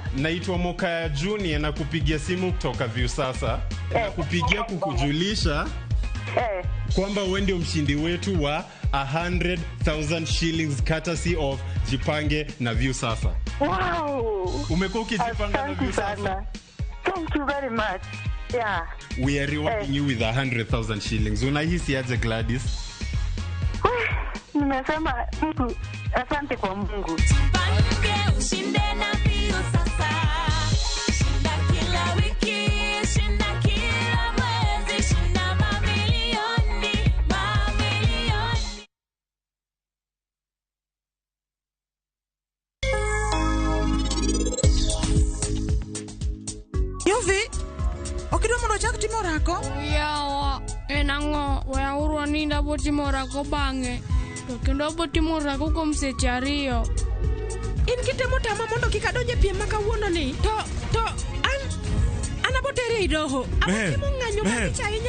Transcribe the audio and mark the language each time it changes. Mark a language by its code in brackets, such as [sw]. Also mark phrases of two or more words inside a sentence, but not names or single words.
[sw] Naitwa Mokaya Junior na kupigia simu kutoka Viusasa. Na kupigia kukujulisha kwamba wewe ndio mshindi wetu wa 100,000 shillings [en] courtesy of [sw] Jipange na Viusasa. Wow. Umekuwa ukijipanga na Viusasa? [en] Thank you very much. Yeah. We are rewarding you with 100,000 shillings. [sw] Unahisi aje Gladys? Nimesema mtu asante kwa Mungu. Jipange ushinde na Viusasa. Shinda kila wiki, shinda kila mwezi, shinda mamilioni. [luo] Yuvi, okido mondo chak timo rako? Yawa, enang'o, waya urwa ninda botimo rako bang'e. To kendo botimo rako kuom seche 2. In kitemo tama mondo kik adonje piem makawuono ni. To an abotere i doho. Abotimo ng'anyo malich ahinya.